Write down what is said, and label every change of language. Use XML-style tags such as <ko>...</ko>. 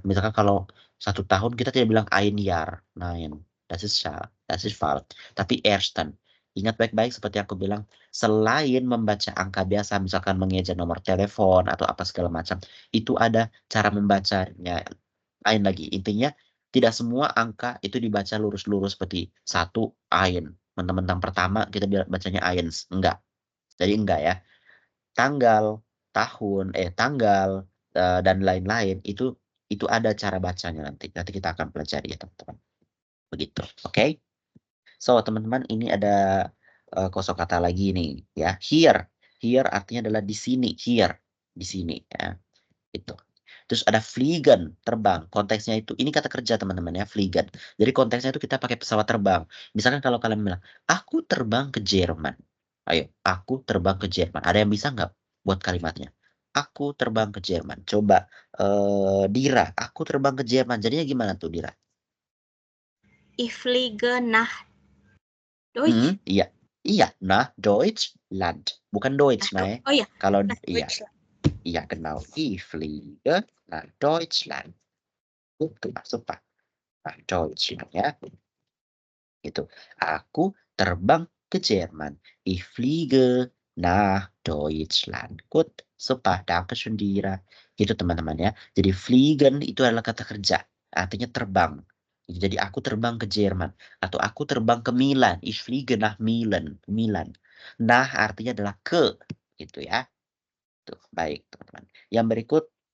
<id>Misalkan kalau 1 tahun kita tidak bilang</id> <de>ein Jahr, nein, das ist falsch.</de> <id>Tapi ersten. Ingat baik-baik seperti yang aku bilang, selain membaca angka biasa, misalkan mengeja nomor telepon atau apa segala macam, itu ada cara membacanya lain lagi. Intinya tidak semua angka itu dibaca lurus-lurus seperti 1 ein. Mentang-mentang pertama kita bacanya eins. Enggak. Jadi enggak ya. Tanggal, tanggal dan lain-lain itu ada cara bacanya nanti. Nanti kita akan pelajari ya teman-teman. Begitu. Oke. So teman-teman ini ada kosakata lagi nih ya. Here. Here artinya adalah di sini. Here. Di sini ya. Itu. Terus ada fliegen, terbang. Konteksnya itu, ini kata kerja teman-teman ya, fliegen. Jadi konteksnya itu kita pakai pesawat terbang. Misalkan kalau kalian bilang, aku terbang ke Jerman. Ayo, aku terbang ke Jerman. Ada yang bisa nggak buat kalimatnya? Aku terbang ke Jerman. Coba, Dira, aku terbang ke Jerman. Jadinya gimana tuh, Dira?</id> <de>Ich fliege nach Deutsch.</de> <id>Iya. Iya, nah Deutschland. Bukan Deutsch, nah. Oh iya, Kalau</id> <de>nach</de> <id>iya,</id> <de>Deutschland.</de> <id>iya</id> <de>genau. Ich fliege nach Deutschland.</de> <id>Itu masuk Pak. Nah, Deutschland ya. Gitu. Aku terbang ke Jerman.</id> <de>Ich fliege nach Deutschland. Gut. Super. Dankeschön,</de> <id>Dira. Gitu teman-teman ya. Jadi fliegen itu adalah kata kerja. Artinya terbang. Jadi aku terbang ke Jerman. Atau aku terbang ke Milan.</id> <de>Ich fliege nach Milan. Milan.</de> <id>Nah artinya adalah ke. Gitu ya. Tuh, baik teman-teman. Yang berikut.</id>